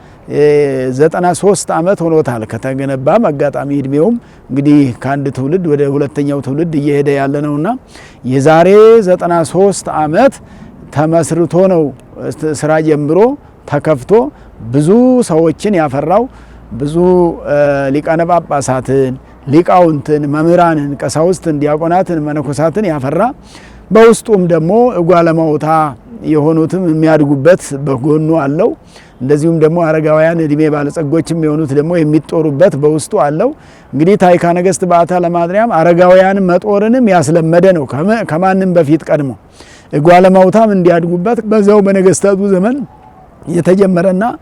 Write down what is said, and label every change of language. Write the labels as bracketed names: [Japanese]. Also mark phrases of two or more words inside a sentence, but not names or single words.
[Amharic] 93 ዓመት ሆኖታል ከተገነባ አጋጣሚ እድሜውም እንግዲህ ከአንድ ትውልድ ወደ ሁለተኛው ትውልድ እየሄደ ያለ ነውና የዛሬ 93 ዓመት ተመስርቶ ነው ስራ ጀምሮ ተከፍቶ ብዙ ሰዎችን ያፈራው ብዙ ሊቃነ ጳጳሳትን፣ ሊቃውንትን፣ መምህራንን፣ ቀሳውስትን፣ ዲያቆናትን፣ መነኮሳትን ያፈራ በውስጡም ደግሞ እጓለማውታ የሆኑትም የሚያድጉበት በጎኑ አለው። እንደዚሁም ደግሞ አረጋውያን እድሜ ባለጸጎችም የሆኑት ደግሞ የሚጦሩበት በውስጡ አለው። እንግዲህ ታይካ ነገስት በዓታ ለማርያም አረጋውያን መጦርንም ያስለመደ ነው ከማንም በፊት ቀድሞ እጓለማውታም እንዲያድጉበት በዛው በነገስታቱ ዘመን የተጀመረና